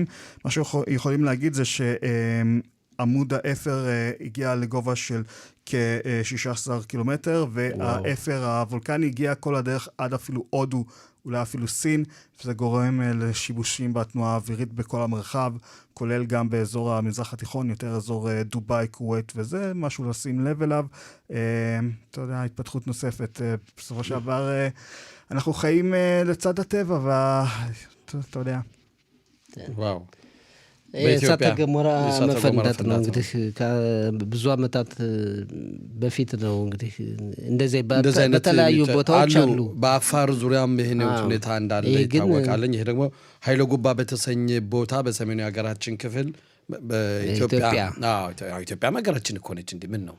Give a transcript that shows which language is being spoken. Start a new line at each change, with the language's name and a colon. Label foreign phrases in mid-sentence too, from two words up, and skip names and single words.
Hebrew: מה שיכולים להגיד זה שעמוד האפר הגיע לגובה של כ-16 קילומטר, והאפר הוולקני הגיע כל הדרך עד אפילו הודו, אולי אפילו סין, וזה גורם לשיבושים בתנועה האווירית בכל המרחב, כולל גם באזור המזרח התיכון, יותר אזור דובאי, כווית, וזה משהו לשים לב אליו. אתה יודע, התפתחות נוספת. בסופו של דבר, אנחנו חיים לצד הטבע, ואתה יודע. וואו.
Amharic: እሳተ ገሞራ መፈንዳት ነው እንግዲህ ብዙ አመታት በፊት ነው እንግዲህ እንደዚህ በተለያዩ ቦታዎች አሉ። በአፋር ዙሪያም ይሄን ሁኔታ እንዳለ ይታወቃል። ይሄ ደግሞ ኃይለ ጉባ በተሰኘ ቦታ በሰሜኑ ሀገራችን ክፍል በኢትዮጵያ ኢትዮጵያ ሀገራችን እኮ ነች እንዴ ምን ነው